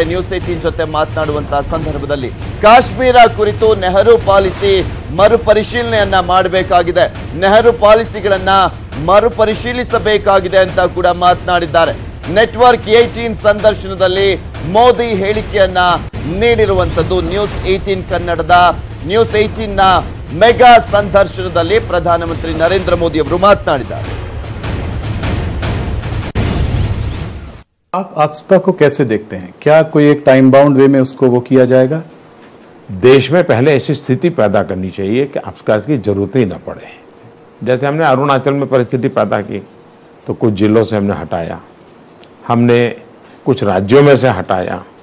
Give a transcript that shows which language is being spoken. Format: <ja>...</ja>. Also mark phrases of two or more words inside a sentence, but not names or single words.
<kn>ನ್ಯೂಸ್ 18 ಜೊತೆ ಮಾತನಾಡುವಂತಹ ಸಂದರ್ಭದಲ್ಲಿ ಕಾಶ್ಮೀರ ಕುರಿತು ನೆಹರು ಪಾಲಿಸಿ ಮರುಪರಿಶೀಲನೆಯನ್ನ ಮಾಡಬೇಕಾಗಿದೆ, ನೆಹರು ಪಾಲಿಸಿಗಳನ್ನ ಮರುಪರಿಶೀಲಿಸಬೇಕಾಗಿದೆ ಅಂತ ಕೂಡ ಮಾತನಾಡಿದ್ದಾರೆ. ನೆಟ್ವರ್ಕ್ 18 ಸಂದರ್ಶನದಲ್ಲಿ ಮೋದಿ ಹೇಳಿಕೆಯನ್ನ ನೀಡಿರುವಂತದ್ದು. ನ್ಯೂಸ್ 18 ಕನ್ನಡದ ನ್ಯೂಸ್ 18ನ ಮೆಗಾ ಸಂದರ್ಶನದಲ್ಲಿ ಪ್ರಧಾನಮಂತ್ರಿ ನರೇಂದ್ರ ಮೋದಿ ಅವರು ಮಾತನಾಡಿದ್ದಾರೆ.</kn> <hi>आप आफ्स्पा को कैसे देखते हैं? क्या कोई एक</hi> <en>time bound way</en> <hi>में उसको वो किया जाएगा? देश में पहले ऐसी स्थिति पैदा करनी चाहिए कि आफ्स्पा की जरूरत ही न पड़े। जैसे हमने अरुणाचल में परिस्थिति पैदा की तो कुछ जिलों से हमने हटाया, हमने कुछ राज्यों में से हटाया।</hi>